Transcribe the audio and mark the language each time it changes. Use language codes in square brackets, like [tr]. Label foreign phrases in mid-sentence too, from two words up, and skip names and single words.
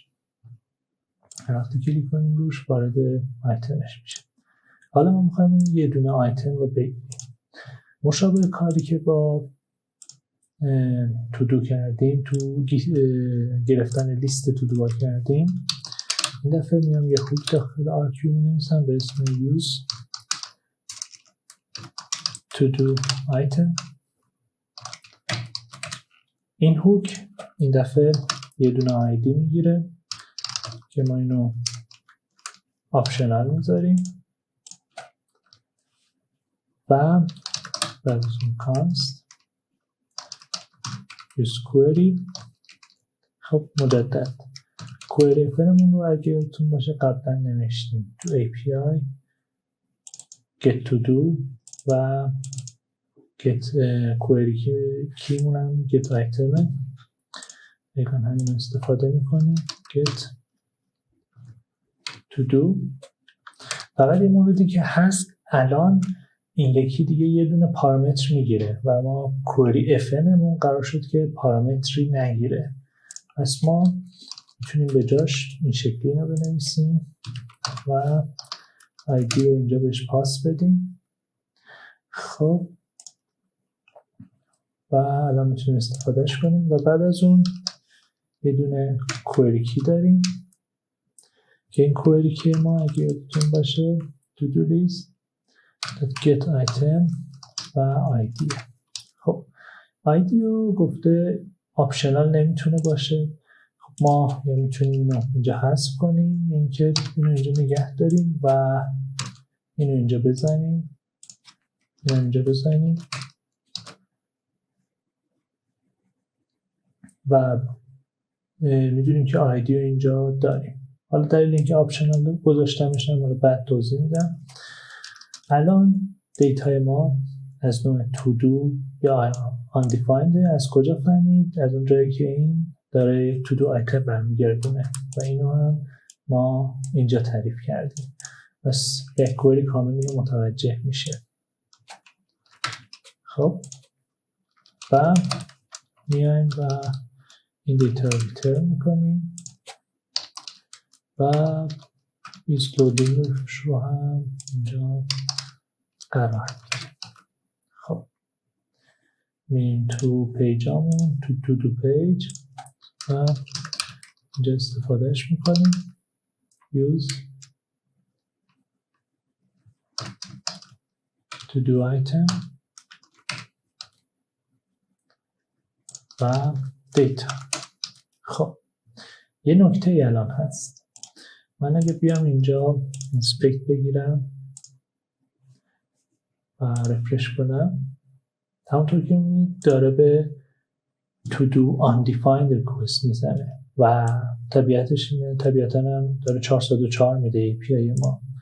[fa] وقتی کلیک کنیم روش وارد آیتمش میشه. حالا ما میخوایم یه دونه آیتم رو بگیریم، مشابه کاری که با [en] to do [fa] کردیم، تو گرفتن لیست [en] to do [fa] کردیم. این دفعه میام یه هوک داخل آرکیو می‌نویسم به اسم [en] use to do item. [fa] این هوک این دفعه یه دونه آیدی میگیره که ما اینو آپشنال میذاریم و بعد از اون کانست [en] use query. [fa] خب مجدد query فرمون رو اگه یادتون باشه قبلا نوشتیم تو [en] API get to do [fa] و [en] get query [fa] کیمون هم [en] get item [fa] دقیقا همین استفاده میکنیم [en] get to do. [fa] فقط یه موردی که هست، الان این یکی دیگه یه دونه پارامتر میگیره و ما [en] query fn [fa] مون قرار شد که پارامتری نگیره، پس ما میتونیم به جاش این شکلی رو بنویسیم و آیدی رو اینجا بهش پاس بدیم. خب و الان میتونیم استفادهش کنیم. و بعد از اون یه دونه query کی داریم که این query کی ما اگه یادتون باشه [en] to do list get item [fa] و آیدی. خب آیدی رو گفته آپشنال نمیتونه باشه. خب ما یا میتونیم اینو اینجا حذف کنیم، اینکه اینو اینجا نگه داریم و اینو اینجا بزنیم، اینو اینجا بزنیم و میدونیم که آیدی رو اینجا داریم. حالا دلیل اینکه آپشنال گذاشتمش رو بعد توضیح میدم. الان دیتای ما از نوع [en] to do [fa] یا undefined. از کجا فهمید؟ از اون جایی که این داره [en] to do item [fa] برمیگردونه و اینو هم ما اینجا تعریف کردیم، پس بک‌کوری کامل رو متوجه میشه. خب و میایم و این دیتا رو ریترن میکنیم و [en] is loading [fa] رو هم اینجا قرار میدیم. خب میریم تو پیجامون، [en] to do page [fa] و اینجا استفادهش میکنیم [en] use to do item [fa] و data. خب یه نکته الان هست، من اگه بیام اینجا inspect بگیرم و رفرش کنم، همونطور که می‌بینید داره به [en] to do undefined request [fa] میزنه و طبیعتش اینه، طبیعتاً هم داره 404 میده API ما.